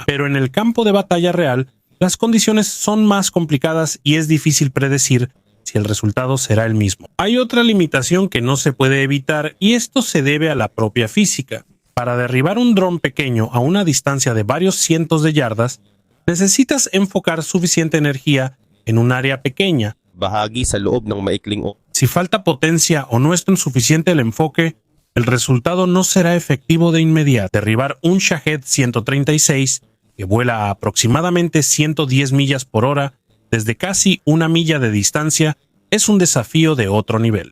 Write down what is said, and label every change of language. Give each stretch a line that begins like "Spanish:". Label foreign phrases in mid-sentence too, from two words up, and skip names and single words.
Spanish: Pero en el campo de batalla real, las condiciones son más complicadas y es difícil predecir si el resultado será el mismo. Hay otra limitación que no se puede evitar y esto se debe a la propia física. Para derribar un dron pequeño a una distancia de varios cientos de yardas, necesitas enfocar suficiente energía en un área pequeña.
Filipino: Bahagi sa loob ng maikling
Spanish: Si falta potencia o no es tan suficiente el enfoque, el resultado no será efectivo de inmediato. Derribar un Shahed 136 que vuela a aproximadamente 110 millas por hora desde casi 1 milla de distancia es un desafío de otro nivel.